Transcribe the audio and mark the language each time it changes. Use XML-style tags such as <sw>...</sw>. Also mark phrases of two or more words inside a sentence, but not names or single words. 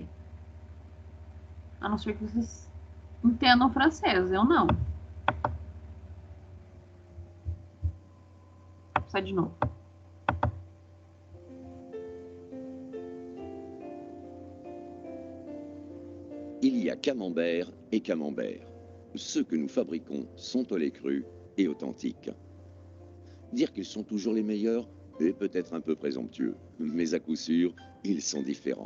<pt>A não ser que vocês entendam francês, eu não. Sai de novo.</pt> <fr>Il y a camembert et camembert. Ceux que nous fabriquons sont au lait cru et authentiques. Dire qu'ils sont toujours les meilleurs est peut-être un peu présomptueux, mais à coup sûr, ils sont différents.</fr>